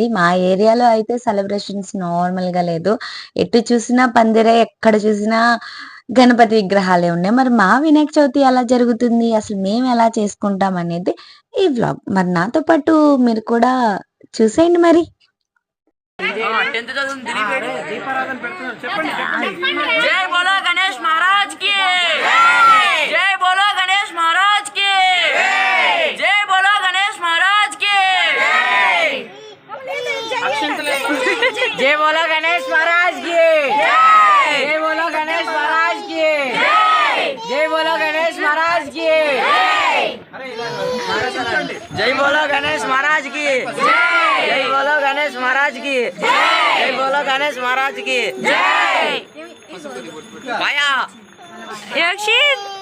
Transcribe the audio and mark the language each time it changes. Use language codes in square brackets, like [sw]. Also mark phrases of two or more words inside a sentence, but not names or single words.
[te] మా ఏరియాలో అయితే [en] celebrations normal [te] గా లేదు. ఎటు చూసినా పందిరే, ఎక్కడ చూసినా గణపతి విగ్రహాలే ఉన్నాయి. మరి మా వినాయక చవితి ఎలా జరుగుతుంది, అసలు మేము ఎలా చేసుకుంటాం అనేది ఈ వ్లాగ్. మరి నాతో పాటు మీరు కూడా చూసేయండి. మరి [hi] जय बोलो गणेश महाराज की जय बोलो गणेश महाराज की जय बोलो गणेश महाराज की जय बोलो गणेश महाराज की जय बोलो गणेश महाराज की जय बोलो गणेश महाराज की जय बोलो गणेश महाराज की जय बोलो गणेश महाराज की जय बोलो गणेश महाराज की जय पाया यक्षित